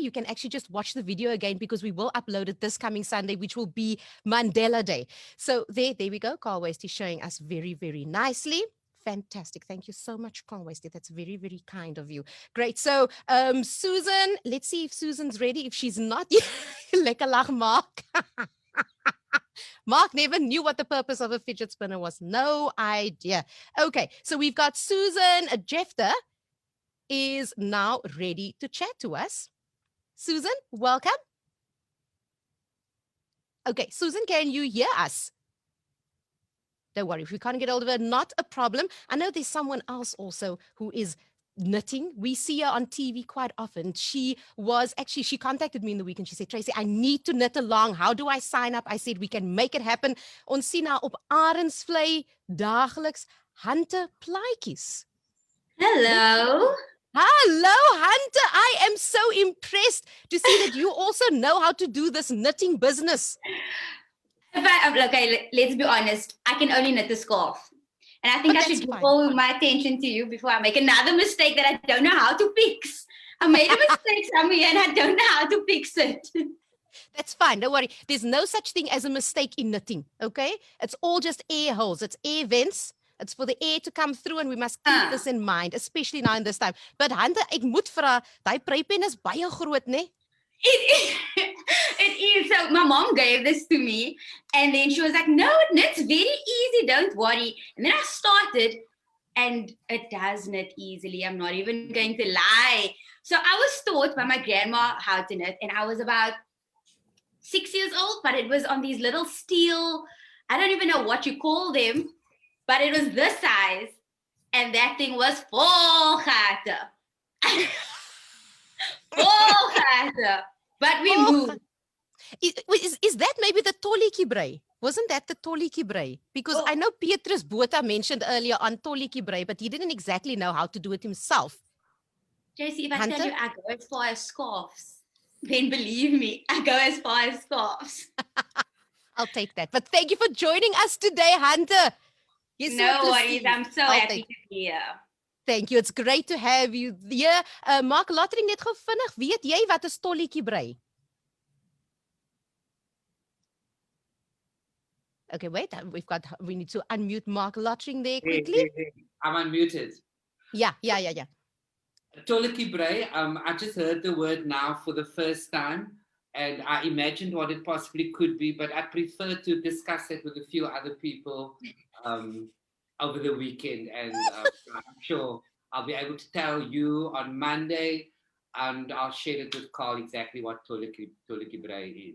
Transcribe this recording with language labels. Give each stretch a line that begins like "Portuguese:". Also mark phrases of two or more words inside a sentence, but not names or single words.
English: You can actually just watch the video again because we will upload it this coming Sunday, which will be Mandela Day. So there we go. Carl Wastie showing us very, very nicely. Fantastic. Thank you so much, Carl Wastie. That's very, very kind of you. Great. So, Susan, let's see if Susan's ready. If she's not,
Afrikaans: lekker lag, Marc.
English: Marc never knew what the purpose of a fidget spinner was. No idea. Okay, so we've got Susan Jefter is now ready to chat to us. Susan, welcome. Okay, Susan, can you hear us? Don't worry, if we can't get hold of her, not a problem. I know there's someone else also who is knitting. We see her on TV quite often. She contacted me in the week and she said, Tracey, I need to knit along. How do I sign up? I said, we can make it happen.
Afrikaans: Ons sien haar op Arendsvlei daagliks hande plaatjies.
English: Hello. Hello, Hunter. I am so impressed to see that you also know how to do this knitting business. Okay, let's be honest. I can only knit a scarf. And I think I should give all my attention to you before I make another mistake that I don't know how to fix. I made a mistake somewhere and I don't know how to fix it. That's fine. Don't worry. There's no such thing as a mistake in knitting, okay? It's all just air holes. It's air vents. It's for the air to come through and we must keep this in mind, especially now in this time. But Hunter,
Afrikaans: ek moet vra, daai prypen is baie groot, né?
English: It is. So my mom gave this to me and then she was like, no, it knits very easy, don't worry. And then I started and it does knit easily. I'm not even going to lie. So I was taught by my grandma how to knit and I was about 6 years old, but it was on these little steel, I don't even know what you call them, but it was this size and that thing was
Afrikaans: vol gaten. Vol gaten.
English: But we moved. Is that maybe the
Afrikaans: tolletjie brei?
English: Wasn't that the
Afrikaans: tolletjie brei?
English: Because I know Petrus Botha mentioned earlier on
Afrikaans: tolletjie brei,
English: but he didn't exactly know how to do it himself. Tracey, if I tell you I go as far as scarves, then believe me, I go as far as scarves. I'll take that. But thank you for joining us today, Hunter. Yes, no worries. I'm so happy to be here. Thank you. It's great to have you here.
Afrikaans: Marc, Lottering net gou vinnig. Weet jy wat 'n tolletjie brei?
English: Okay, wait. We need to unmute Marc Lottering there quickly. I'm unmuted. Yeah.
Afrikaans: Tolletjie brei.
English: I just heard the word now for the first time, and I imagined what it possibly could be, but I prefer to discuss it with a few other people over the weekend, and I'm sure I'll be able to tell you on Monday, and I'll share it with Carl exactly what
Afrikaans: tolletjie brei
English: is.